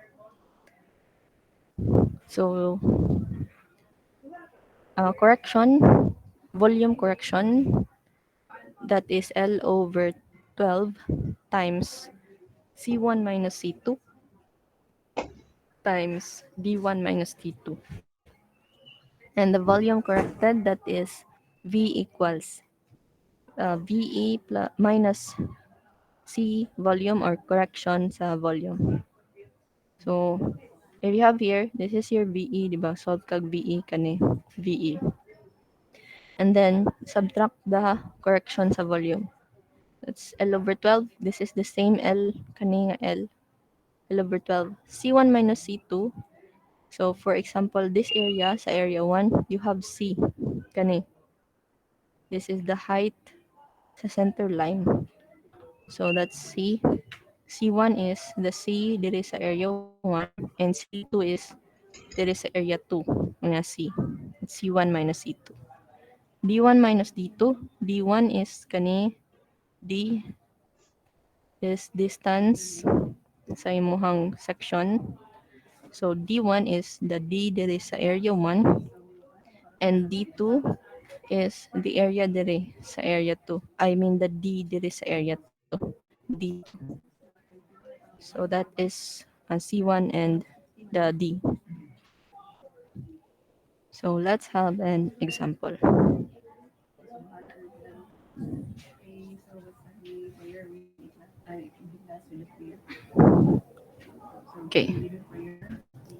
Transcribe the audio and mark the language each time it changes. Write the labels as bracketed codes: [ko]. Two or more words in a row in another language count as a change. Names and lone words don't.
[en] So correction, volume correction, that is L over 12 times C1 minus C2 times D1 minus D2. And the volume corrected, that is V equals VE plus minus C volume or correction sa volume. So, if you have here, this is your VE, [ceb] di ba? Solve kag VE kani, VE. [en] And then, subtract the correction sa volume. That's L over 12. This is the same L [ceb] kani nga [en] L. L over 12. C1 minus C2. So, for example, this area, sa area 1, you have C. [ceb] Kani. [en] This is the height sa center line. So, that's C. C1 is the C diri sa area 1 and C2 is diri sa area 2 nga C. It's C1 minus C2. D1 minus D2. D1 is kani D is distance [ceb] sa imuhang [en] section. So D1 is the D diri sa area 1 and D2 is the area diri sa area 2. I mean the D diri sa area 2. D2. So that is C1 and the D. So let's have an example. Okay.